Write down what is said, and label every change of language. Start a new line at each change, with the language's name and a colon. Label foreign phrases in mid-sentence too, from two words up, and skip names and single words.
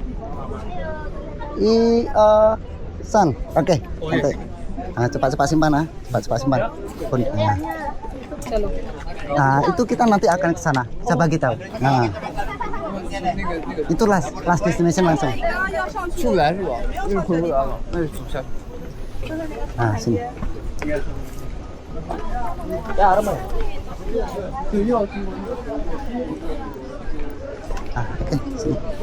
Malay: San, oke. Santai. Cepat-cepat simpan cepat-cepat simpan. Itu kita nanti akan ke sana. Saya bagi tahu. Itu
English: last destination
Malay: langsung.
Chinese: 出来是吧？那回不来了，那就走下去。
Malay: Sini. Ya, Arman.
Chinese: 对，要进。
Malay: Oke, sini.